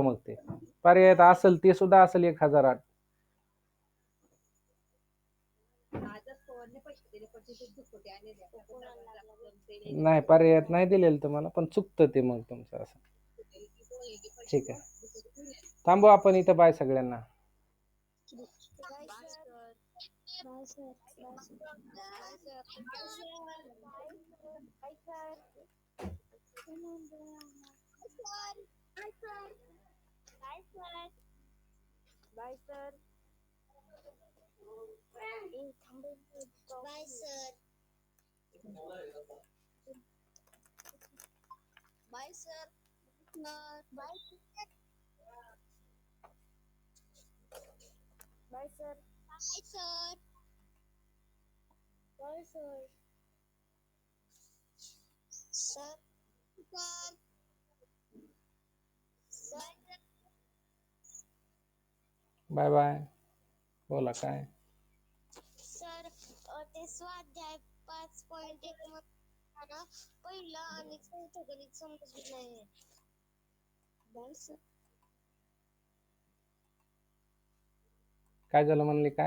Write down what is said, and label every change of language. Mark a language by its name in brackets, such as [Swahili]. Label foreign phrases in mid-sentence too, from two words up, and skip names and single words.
[Marathi] मग ते पर्यायात असेल ते सुद्धा असेल 1008. नाही, पर्यायात नाही दिलेलं तुम्हाला, पण चुकतं ते मग तुमचं असं. ठीक आहे, थांबू आपण इथं. बाय सगळ्यांना. [English] Bye, sir. Bye, sir. Bye, sir. Bye, sir. Bye, sir. Bye, sir. Bye, sir. Sir. Sir. Sir. bye bye. [Marathi] बोला काय. सर ते स्वाध्याय 5.1 मध्ये पहिला आणि चौथं गणित समजलं नाही. काय झालं म्हणले, काय